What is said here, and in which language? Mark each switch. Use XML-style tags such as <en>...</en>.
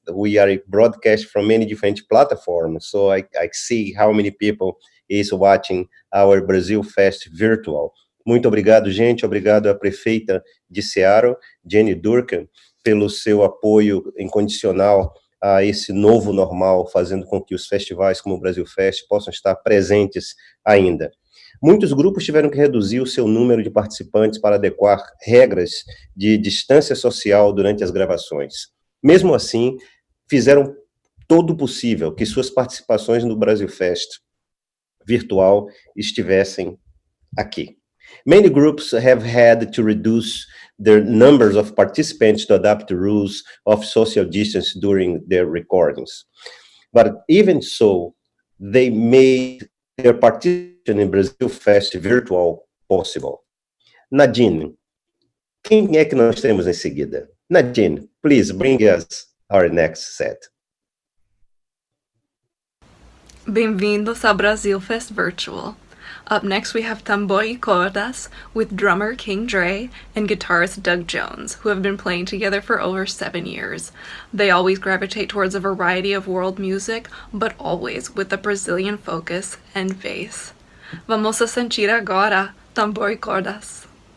<en>We are broadcast from many different platforms, so I see how many people is watching our BrasilFest Virtual.</en> <pt>Muito obrigado, gente. Obrigado à prefeita de Seattle, Jenny Durkan, pelo seu apoio incondicional a esse novo normal, fazendo com que os festivais como o BrasilFest possam estar presentes ainda. Muitos grupos tiveram que reduzir o seu número de participantes para adequar regras de distância social durante as gravações. Mesmo assim, fizeram todo o possível que suas participações no BrasilFest Virtual estivessem aqui.</pt> <en>Many groups have had to reduce their numbers of participants to adapt the rules of social distance during their recordings. But even so, they made their participation in BrasilFest Virtual possible.</en> <pt>Nadine, quem é que nós temos em seguida?</pt> <en>Nadine, please bring us our next set.</en> <pt>Bem-vindos ao BrasilFest Virtual.</pt> <en>Up next we have Tambor y Cordas with drummer King Dre and guitarist Doug Jones, who have been playing together for over 7 years. They always gravitate towards a variety of world music, but always with a Brazilian focus and bass.</en> <pt>Vamos a sentir agora Tambor y Cordas.</pt>